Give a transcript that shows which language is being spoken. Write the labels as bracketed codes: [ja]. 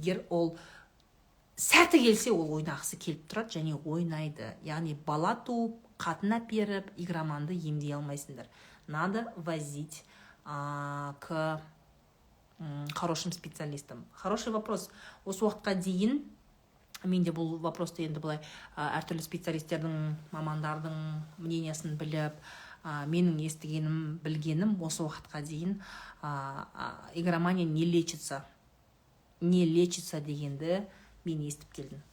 [kk] Ол сәті келсе ол ойнағысы келіп тұрады және ойнайды. Яғни бала туып, қатын әперіп, игроманды емдей алмайсыңдар. [ru] Надо возить к хорошим специалистам. Хороший вопрос. [kk] Осы уақытқа дейін менде бұл вопросты енді былай әртүрлі специалистердің, мамандардың мнениясын біліп, менің естігенім, білгенім осы уақытқа дейін игромания [ru] не лечится [kk] дегенді мен естіп келдім.